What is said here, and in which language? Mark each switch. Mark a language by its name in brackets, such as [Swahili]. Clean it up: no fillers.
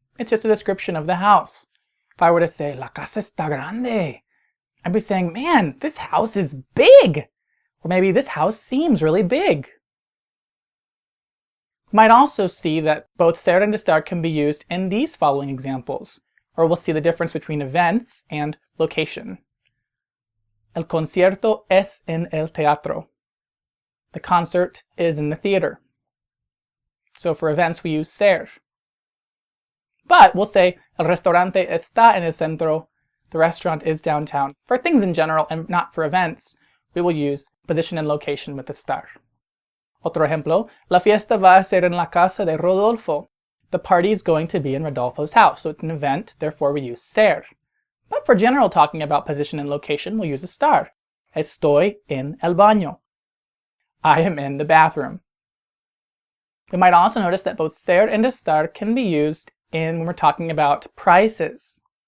[English] It's just a description of the house. If I were to say, [Spanish] La casa está grande, [English] I'd be saying, man, this house is big. Or maybe this house seems really big. We might also see that both ser and estar can be used in these following examples, or we'll see the difference between events and location. [Spanish] El concierto es en el teatro. [English] The concert is in the theater. So for events we use ser. But we'll say [Spanish] el restaurante está en el centro. [English] The restaurant is downtown. For things in general and not for events, we will use position and location with estar. [Spanish] Otro ejemplo, la fiesta va a ser en la casa de Rodolfo. [English] The party is going to be in Rodolfo's house, so it's an event, therefore we use ser. But for general talking about position and location, we'll use estar. [Spanish] Estoy en el baño. [English] I am in the bathroom. We might also notice that both ser and estar can be used when we're talking about prices.